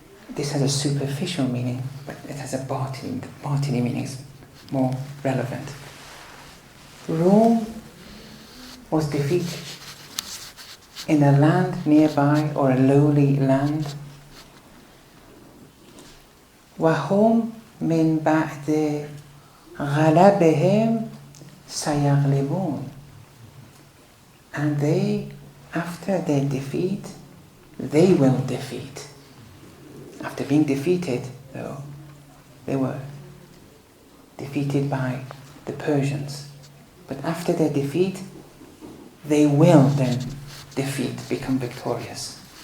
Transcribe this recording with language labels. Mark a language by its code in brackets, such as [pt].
[en] This has a superficial meaning, but it has a Batini meaning, is more relevant. Rome was defeated in a land nearby or a lowly land. [ar] وهم من بعد غلبهم سيغلبون. [en] And they, after their defeat, they will defeat. After being defeated, though, they were defeated by the Persians. But after their defeat, they will then defeat, become victorious.